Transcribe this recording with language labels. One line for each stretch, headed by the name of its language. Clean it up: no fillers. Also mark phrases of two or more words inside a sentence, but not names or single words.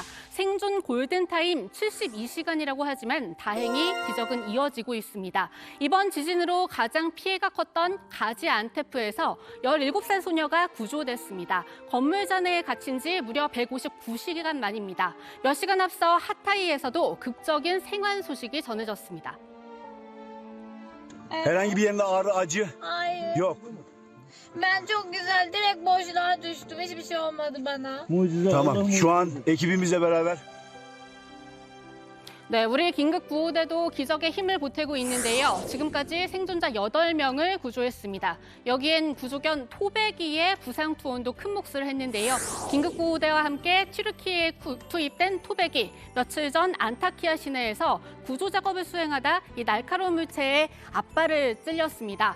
Korean: 생존 골든타임 72시간이라고 하지만 다행히 기적은 이어지고 있습니다. 이번 지진으로 가장 피해가 컸던 가지안테프에서 17살 소녀가 구조됐습니다. 건물 잔해에 갇힌 지 무려 159시간 만입니다. 몇 시간 앞서 하타이에서도 극적인 생還소식이 전해졌습니다.
Turkish: Herhangi bir yerinde ağrı, acı Hayır. yok. Ben çok güzel direkt boşluğa düştüm. Hiçbir şey olmadı bana. Tamam. Şu an ekibimizle beraber
Korean: 네, 우리 긴급구호대도 기적의 힘을 보태고 있는데요. 지금까지 생존자 8명을 구조했습니다. 여기엔 구조견 토베기의 부상 투혼도 큰 몫을 했는데요. 긴급구호대와 함께 튀르키예에 투입된 토베기, 며칠 전 안타키아 시내에서 구조 작업을 수행하다 이 날카로운 물체에 앞발을 찔렸습니다.